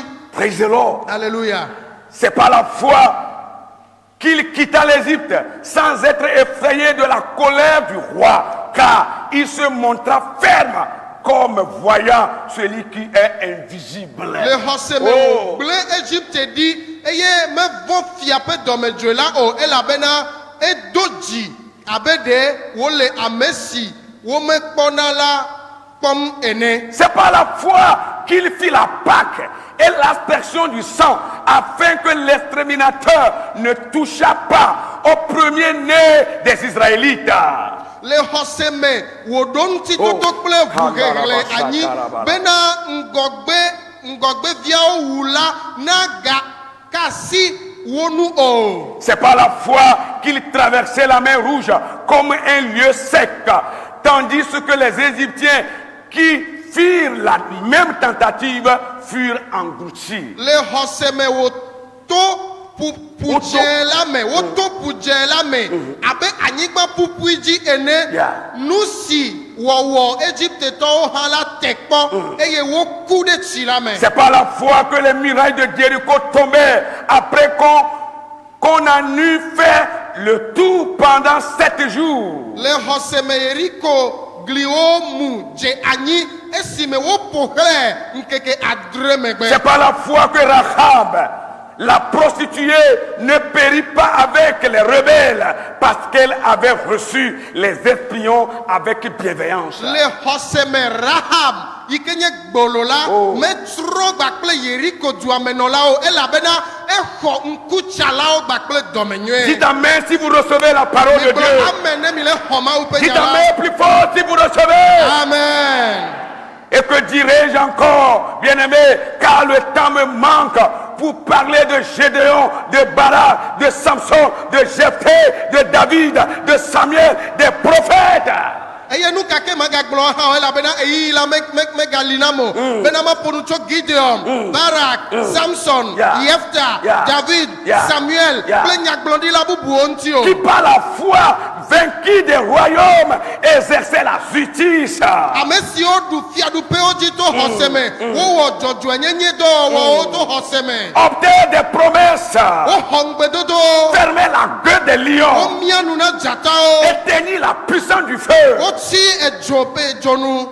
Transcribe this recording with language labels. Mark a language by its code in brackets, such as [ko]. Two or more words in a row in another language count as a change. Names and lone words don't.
[en] Praise the Lord. [fr] Alléluia. C'est par la foi qu'il quitta l'Égypte sans être effrayé de la colère du roi, car il se montra ferme comme voyant celui qui est invisible. [ee] Le xɔseme gblẽ Egypte di eye mevɔ fia ƒe dɔmedzoe la o elabena edo dzi abe ɖe wole ame si womekpɔna la kpɔm ene. [fr] C'est par la foi qu'il fit la Pâque et l'aspersion du sang, afin que l'exterminateur ne touchât pas au premier-né des Israélites. [ee] Le xɔseme wòɖo ŋutitoto kple ʋuhehle anyi bena ŋgɔgbeviawo wu la nagakasi wo nu o. [fr] C'est par la foi qu'il traversait la mer Rouge comme un lieu sec, tandis que les Égyptiens qui firent la même tentative furent engloutis. [ee] Le xɔseme wòto pudze la me woto pudze la me abe anyigba pupui dzi ene. Nu si wɔwɔ Égyptetɔwo hã la te kpɔ eye woku ɖe tsi la me. [fr] C'est par la foi que les murailles de Jéricho tombaient après qu'on a eu fait le tour pendant 7 jours. [ee] Le xɔseme Yeriko gliwo mu dze anyi esime woƒo xlẽ ŋkeke adre megbe. [fr] C'est par la foi que Rahab, la prostituée, ne périt pas avec les rebelles parce qu'elle avait reçu les espions avec bienveillance. [ee] Le xɔseme Rahab yi ke nye gbolo la metrɔ gba kple Yeriko duamenɔlawo elabena exɔ ŋkutsalawo gba kple dɔmenyuie. [fr] Dites amen si vous recevez la parole de Dieu. [ee] Amen ne mi le xɔ Mawu ƒe [fr] Dites [ee] nya la. [fr] amen plus fort si vous recevez. Amen. Et que dirais-je encore, bien-aimé, car le temps me manque pour parler de Gédéon, de Barak, de Samson, de Jephthé, de David, de Samuel, des prophètes. [ee] Eye nu kake magagblɔ hã o elabena eyi la megalina mo bena maƒo nu tso Gideon, Barak, Samson, Jephthah, David, Samuel kple nyagblɔɖila bubuwo ŋuti o. [fr] Qui par la foi vainquit des royaumes, exerçait la justice. [ee] Ame siwo ɖu fiaɖuƒewo dzi to xɔseme wowɔ dzɔdzɔenyenye dɔwɔwɔwo to xɔseme. [fr] Obtenir des promesses, [ee] Woxɔ ŋugbedodowo. [fr] fermer la gueule des lions, [ee] Womia nu na dzatawo. [fr] éteindre la puissance du feu, [ee] Wotsi edzo pe dzonu.